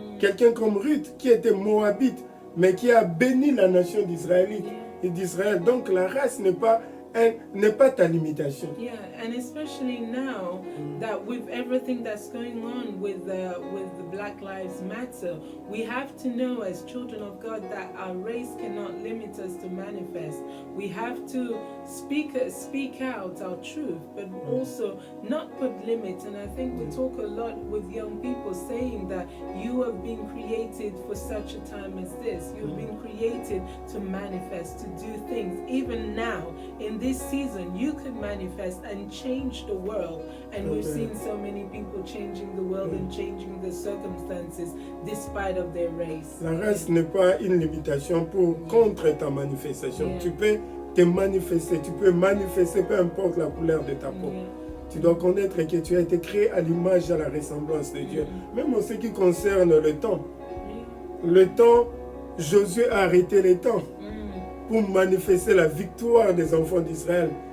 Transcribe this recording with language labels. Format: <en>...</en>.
<fr>Quelqu'un comme Ruth qui était moabite, mais qui a béni la nation d'Israël. Donc la race n'est pas ta limitation.</fr> <en>Yeah, and especially now that with everything that's going on with the Black Lives Matter, we have to know as children of God that our race cannot limit us to manifest. We have to speak out our truth, but also not put limits. And I think we talk a lot with young people saying that you have been created for such a time as this. You've been created to manifest, to do things. Even now, in this season, you could manifest and change the world. And we've seen so many people changing the world and changing the circumstances despite of their race.</en> <fr>La race n'est pas une limitation contre ta manifestation. Tu peux te manifester, tu peux manifester peu importe la couleur de ta peau. Tu dois connaître que tu as été créé à l'image et à la ressemblance de Dieu. Même en ce qui concerne le temps. Le temps, Josué a arrêté le temps pour manifester la victoire des enfants d'Israël.</fr>